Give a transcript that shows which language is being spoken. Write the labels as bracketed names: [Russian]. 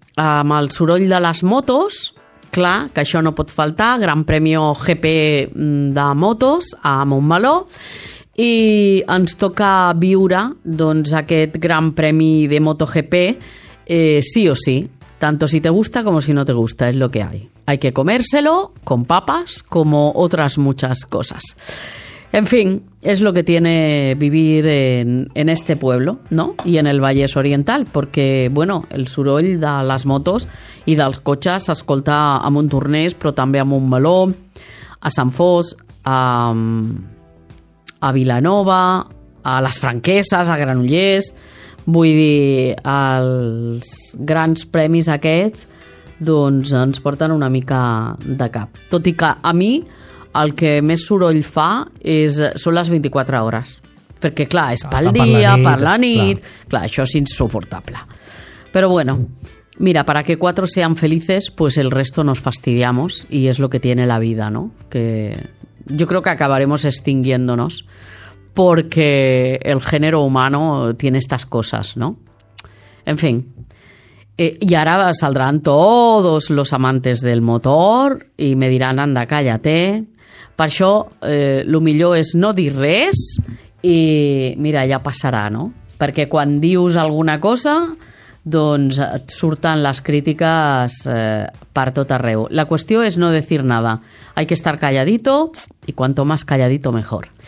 [Catalan] amb el soroll de les motos, clar, que això no pot faltar, Gran Premi GP de motos a Montmeló, i ens toca viure doncs, aquest Gran Premi de MotoGP sí o sí, [Spanish] tanto si te gusta como si no te gusta, es lo que hay. Hay que comérselo con papas como otras muchas cosas. En fin, es lo que tiene vivir en este pueblo, ¿no? Y en el Vallès Oriental, porque, bueno, [Catalan] el soroll de les motos i dels cotxes s'escolta a Montornès, però també a Montmeló, a Sant Fos, a Vilanova, a les Franqueses, a Granollers... Vull dir, els grans premis aquests doncs ens porten una mica de cap. Tot i que a mi... el que més soroll fa és, són les 24 hores. Perquè, clar, és pel dia, per la nit... Clar, això és insuportable. Però, [Spanish] bueno, mira, para que cuatro sean felices, pues el resto nos fastidiamos y es lo que tiene la vida, ¿no? Que yo creo que acabaremos extinguiéndonos porque el género humano tiene estas cosas, ¿no? En fin... y ahora saldrán todos los amantes del motor y me dirán, anda, cállate. [Catalan] Per això, lo millor és no dir res i mira, ja passarà, no? Perquè quan dius alguna cosa, doncs et surten les crítiques per tot arreu. La qüestió és [Spanish] no decir nada. Hay que estar calladito y cuanto más calladito, mejor.